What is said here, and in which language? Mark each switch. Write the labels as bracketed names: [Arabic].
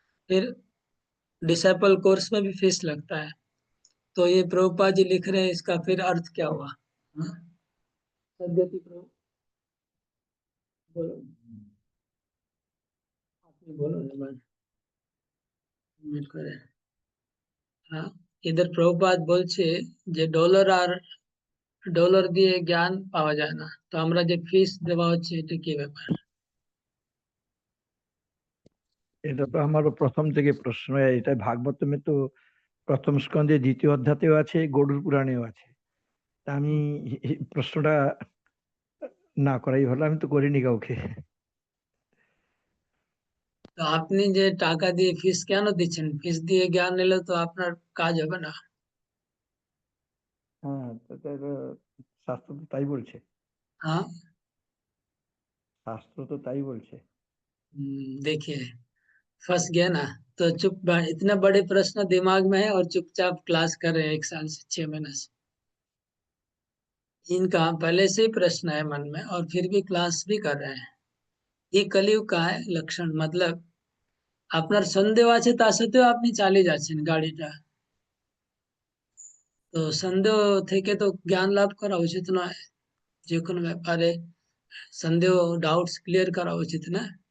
[Hindi] फिर disable course में भी फीस लगता है। तो ये प्रभुपाद जी लिख रहे हैं, इसका फिर अर्थ क्या हुआ? हाँ? सद्गति प्रभु बोलो, [Bangla] আপনি বলুন এবার। মিউট করে। হ্যাঁ, ইधर প্রভুপাদ বলছে যে ডলার দিয়ে জ্ঞান পাওয়া যায় না। তো আমরা যে ফিস দেওয়া হচ্ছে, এটা কি ব্যাপার? এটা তো আমারও প্রথম থেকে প্রশ্ন। এটা ভাগবতমে তো প্রথম স্কন্ধে দ্বিতীয় অধ্যাতেও আছে, গরুড় পুরাণেও আছে। তা আমি এই প্রশ্নটা না করাই ভালো, আমি তো করিনি কাউকে। তো আপনি যে টাকা দিয়ে ফিস কেন দিচ্ছেন? ফিস দিয়ে জ্ঞান নিলে তো আপনার কাজ হবে না। হ্যাঁ, তো শাস্ত্র তো তাই বলছে। [Hindi] हाँ। [Bangla] শাস্ত্র তো তাই বলছে। [Hindi] देखिए, फंस गया ना। तो इतने बड़े प्रश्न दिमाग में है और चुपचाप क्लास कर रहे हैं 1 साल से, 6 महीने से। इनका पहले से ही प्रश्न है मन में और फिर भी क्लास भी कर रहे हैं। ये कलयुग का है लक्षण। मतलब [Bangla] আপনার সন্দেহ আছে, তা সত্ত্বেও আপনি চালিয়ে যাচ্ছেন গাড়িটা। তো সন্দেহ থেকে তো জ্ঞান লাভ করা উচিত নয়। যে কোনো ব্যাপারে সন্দেহ, ডাউটস ক্লিয়ার করা উচিত না।